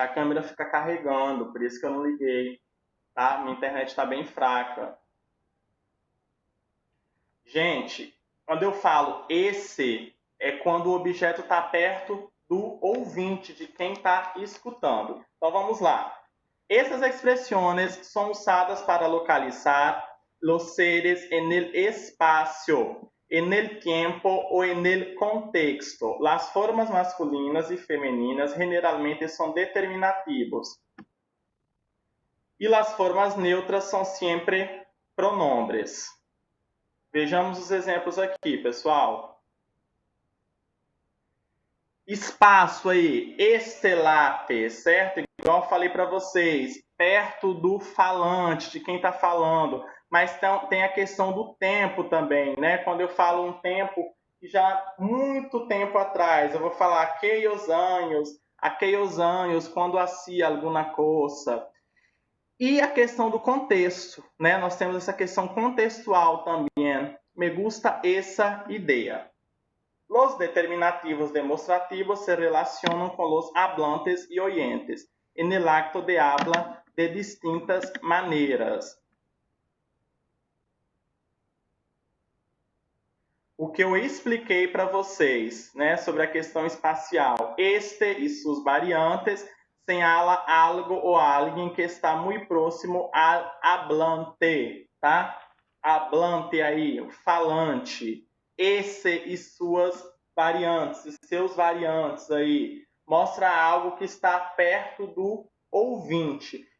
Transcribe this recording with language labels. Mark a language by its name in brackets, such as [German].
[Portuguese] A câmera fica carregando, por isso que eu não liguei, tá? Minha internet está bem fraca. Gente, quando eu falo esse, é quando o objeto está perto do ouvinte, de quem está escutando. Então vamos lá. [Spanish] Essas expresiones son usadas para localizar los seres en el espacio, en el tiempo o en el contexto. Las formas masculinas y femeninas generalmente son determinativos. Y las formas neutras son siempre pronombres. [Portuguese] Vejamos os exemplos aqui, pessoal. Espaço aí, estelate, certo? Igual eu falei para vocês, perto do falante, de quem está falando. Mas tem a questão do tempo também, né? Quando eu falo um tempo, já muito tempo atrás, eu vou falar aqueles anos, quando hacía alguma coisa. E a questão do contexto, né? Nós temos essa questão contextual também. Me gusta essa ideia. [Spanish] Los determinativos demostrativos se relacionam com los hablantes e oyentes en el acto de habla de distintas maneiras. [Portuguese] O que eu expliquei para vocês, né, sobre a questão espacial, este e suas variantes, señala algo ou alguém que está muito próximo ao hablante, tá? Hablante aí, o falante. Esse e suas variantes, seus variantes aí, mostra algo que está perto do ouvinte.